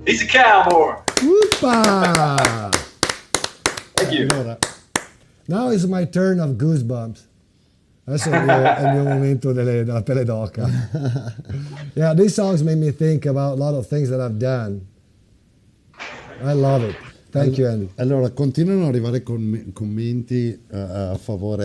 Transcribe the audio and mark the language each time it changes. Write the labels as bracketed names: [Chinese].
[English] cowboy. Uppa! Thank you. Allora, now is my turn of goosebumps. [Italian] Adesso è il mio momento della pelle d'oca. [English] Yeah, these songs made me think about a lot of things that I've done. I love it. Thank you, Andy. [Italian] Allora, continuano ad arrivare commenti a favore.